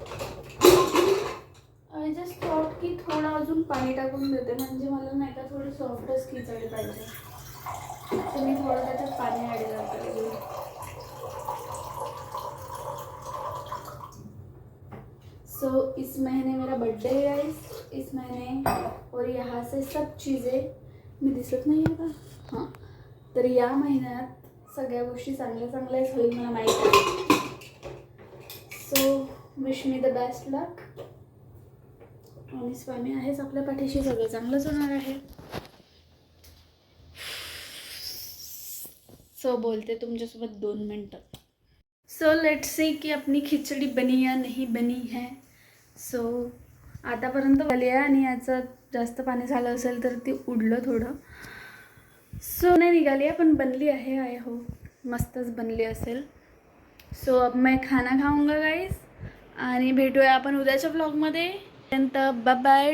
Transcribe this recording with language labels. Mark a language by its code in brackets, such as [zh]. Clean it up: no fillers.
[en] I just thought [mr] की थोडं अजून पाणी टाकून देते, म्हणजे मला नाही का थोडी सॉफ्टच खिचडी पाहिजे. तर मी थोडं त्याच्यात पाणी ॲड करते. [hi] सो इस महीने मेरा बर्थडे है गाइस, इस महीने. और यहाँ से सब चीज़ें [mr] मी दिसत नाही आहे का. हां, तर या महिन्यात सगळ्या गोष्टी चांगल्याच होईल मला माहीत आहे. So [en] Wish me the best luck. [mr] आणि स्वामी आहेच आपल्या पाठीशी, सगळं चांगलंच होणार आहे. सो बोलते तुमच्यासोबत 2 मिनटं. [hi] सो लेट्स सी की अपनी खिचडी बनी या नहीं बनी है. [mr] सो आतापर्यंत झाली आहे आणि याचं जास्त पाणी झालं असेल तर ती उडलं थोडं. सो नाही निघाली आहे पण बनली आहे. [en] I hope [mr] मस्तच बनली असेल. सो [hi] अब मैं खाना खाऊंगा गाइस [mr] आणि भेटूया आपण उद्याच्या ब्लॉगमध्ये. Bye bye.